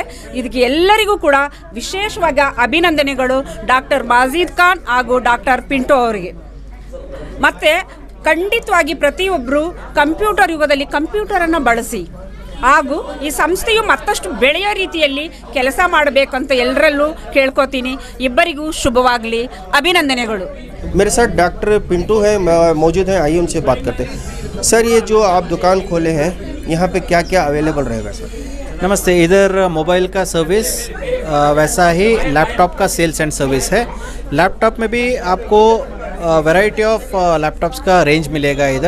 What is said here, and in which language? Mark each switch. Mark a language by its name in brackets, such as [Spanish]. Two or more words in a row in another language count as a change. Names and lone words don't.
[Kannada] ಇದಕ್ಕೆ ಎಲ್ಲರಿಗೂ ಕೂಡ ವಿಶೇಷವಾಗಿ ಅಭಿನಂದನೆಗಳು ಡಾಕ್ಟರ್ ಮಾಜೀದ್ ಖಾನ್ ಹಾಗೂ ಡಾಕ್ಟರ್ ಪಿಂಟೋ ಅವರಿಗೆ. ಮತ್ತು ಖಂಡಿತವಾಗಿ ಪ್ರತಿಯೊಬ್ಬರು ಕಂಪ್ಯೂಟರ್ ಯುಗದಲ್ಲಿ ಕಂಪ್ಯೂಟರನ್ನು ಬಳಸಿ ಹಾಗೂ ಈ ಸಂಸ್ಥೆಯು ಮತ್ತಷ್ಟು ಬೆಳೆಯೋ ರೀತಿಯಲ್ಲಿ ಕೆಲಸ ಮಾಡಬೇಕಂತ ಎಲ್ಲರಲ್ಲೂ ಕೇಳ್ಕೊತೀನಿ. ಇಬ್ಬರಿಗೂ ಶುಭವಾಗಲಿ, ಅಭಿನಂದನೆಗಳು. [Hindi] मेरे साथ डॉक्टर पिंटू है, मौजूद हैं, आइए उनसे बात करते हैं. सर, ये जो आप दुकान खोले हैं, यहाँ पे क्या क्या अवेलेबल रहेगा सर? नमस्ते. इधर मोबाइल का सर्विस, वैसा ही लैपटॉप का [English] sales and service [Hindi] है. लैपटॉप में भी आपको [English] variety of laptops [Hindi] का रेंज मिलेगा इधर.